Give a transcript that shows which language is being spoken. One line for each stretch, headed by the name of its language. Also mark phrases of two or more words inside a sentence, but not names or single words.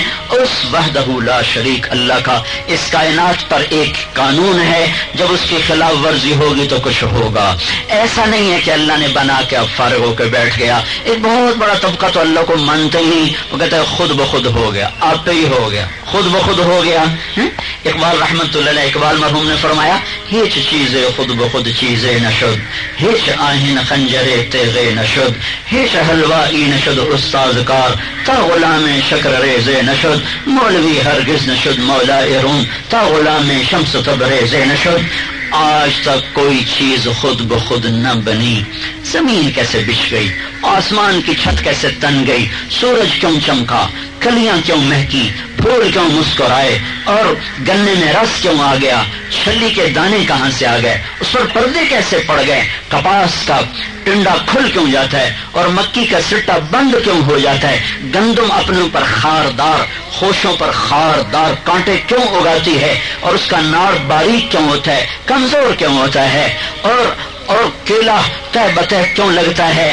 Urdu: اس وحدہ لا شریک اللہ کا اس کائنات پر ایک قانون ہے، جب اس کی خلاف ورزی ہوگی تو کچھ ہوگا۔ ایسا نہیں ہے کہ اللہ نے بنا کے اب فارغ ہو کے بیٹھ گیا۔ ایک بہت بڑا طبقہ تو اللہ کو مانتے ہی، وہ کہتا ہے خود بخود ہو گیا، آپ پہ ہی ہو گیا، خود بخود ہو گیا۔ اقبال رحمت اللہ علیہ، اقبال مرحوم نے فرمایا،
Persian: ہیچ چیزیں خود بخود چیزیں نشد، ہیچ آہن خنجرے تیغے نشد، ہیچ حلوائی نشد استاذ کار، تا غلام شکر ریزے نشد، مولوی ہرگز نشد مولا روم، تا غلام شمس تبریزے نشد۔
Urdu: آج تک کوئی چیز خود بخود نہ بنی، زمین کیسے بچھ گئی، آسمان کی چھت کیسے تن گئی، سورج کیوں چمکا، کلیاں کیوں مہکی، پھول کیوں مسکرائے، اور گنے میں رس کیوں آ گیا، چھلی کے دانے کہاں سے آ گئے، اس پر پردے کیسے پڑ گئے، کپاس کا ٹنڈا کھل کیوں جاتا ہے اور مکی کا سٹا بند کیوں ہو جاتا ہے، گندم اپنے اوپر خاردار، خوشوں پر خاردار کانٹے کیوں اگاتی ہے، اور اس کا ناڑ باریک کیوں ہوتا ہے، کمزور کیوں ہوتا ہے، اور کیلا تہ بتہ کیوں لگتا ہے۔